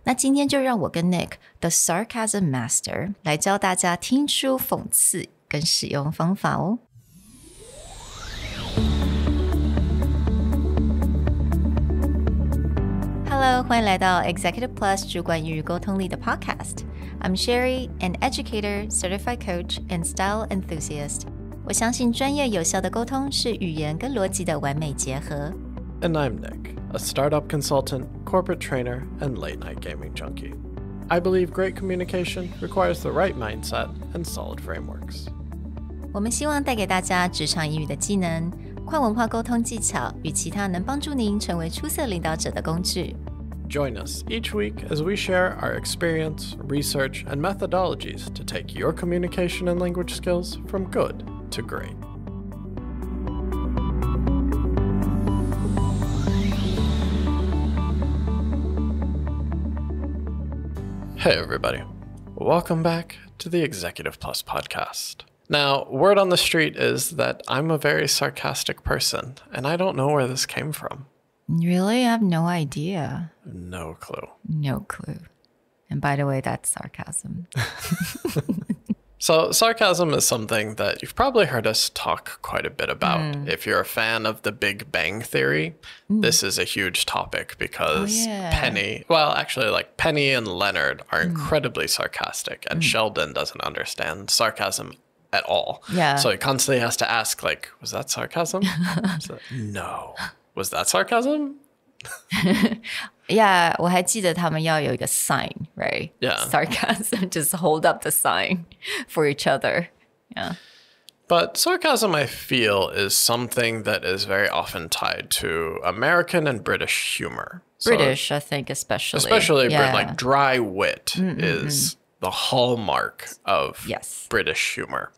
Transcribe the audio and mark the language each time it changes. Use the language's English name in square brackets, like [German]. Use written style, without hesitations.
[Chinese] 那今天就让我跟 Nick the sarcasm master 来教大家听出讽刺跟使用方法哦。 Hello， 欢迎来到 Executive Plus 主管与沟通力的 Podcast。 [English] I'm Sherry, an educator, certified coach, and style enthusiast. [Chinese] 我相信专业有效的沟通是语言跟逻辑的完美结合。 [English] And I'm Nick, a startup consultant, corporate trainer, and late-night gaming junkie. I believe great communication requires the right mindset and solid frameworks. [Chinese] 我们希望带给大家职场英语的技能、跨文化沟通技巧与其他能帮助您成为出色领导者的工具。 [English] Join us each week as we share our experience, research, and methodologies to take your communication and language skills from good to great. Hey everybody, welcome back to the Executive Plus podcast. Now, word on the street is that I'm a very sarcastic person, and I don't know where this came from. Really? I have no idea. No clue. No clue. And by the way, that's sarcasm. So sarcasm is something that you've probably heard us talk quite a bit about. If you're a fan of the Big Bang Theory, this is a huge topic because Penny and Leonard are incredibly sarcastic, and Sheldon doesn't understand sarcasm at all. Yeah. So he constantly has to ask, like, was that sarcasm? No. Was that sarcasm? [Chinese] Yeah, 我还记得他们要有一个 sign, right? [English] Yeah. Sarcasm, just hold up the sign for each other. Yeah. But sarcasm, I feel, is something that is very often tied to American and British humor. British, I think, especially. Especially like dry wit is the hallmark of British humor.